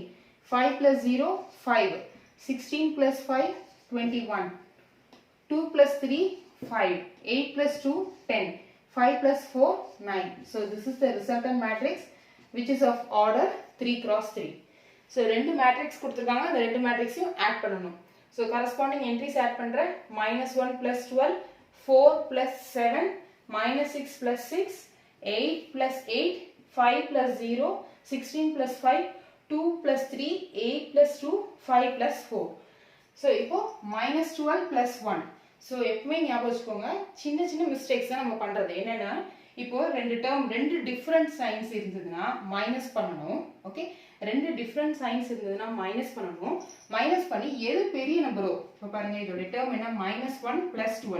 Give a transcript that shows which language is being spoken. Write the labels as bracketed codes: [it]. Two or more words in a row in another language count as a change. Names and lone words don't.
[en] 5 plus 0, 5. 16 plus 5, 21. 2 plus 3, 5. 8 plus 2, 10. 5 plus 4, 9. So this is the resultant matrix which is of order 3 cross 3. [ta] So ரெண்டு மேட்ரிக்ஸ் கொடுத்திருக்காங்க, அந்த ரெண்டு மேட்ரிக்ஸையும் ஆட் பண்ணனும். [en] So corresponding entries [ta] ஆட் பண்றேன். [en] minus 1 plus 12, 4 plus 7, minus 6 plus 6, 8 plus 8, 5 plus 0, 16 plus 5, 2 plus 3, 8 plus 2, 5 plus 4. So இப்போ minus 12 plus 1. [ta] ஸோ எப்பவுமே ஞாபகம் வச்சுக்கோங்க, சின்ன சின்ன மிஸ்டேக்ஸ் தான் நம்ம பண்ணுறது. என்னென்னா இப்போ ரெண்டு [en] different signs [ta] இருந்ததுன்னா மைனஸ் பண்ணணும். ஓகே, ரெண்டு [en] different signs [ta] இருந்ததுன்னா மைனஸ் பண்ணணும். மைனஸ் பண்ணி எது பெரிய நம்பரோ, இப்போ பாருங்க இதோட டேர்ம் என்ன, [en] minus 1 plus 12.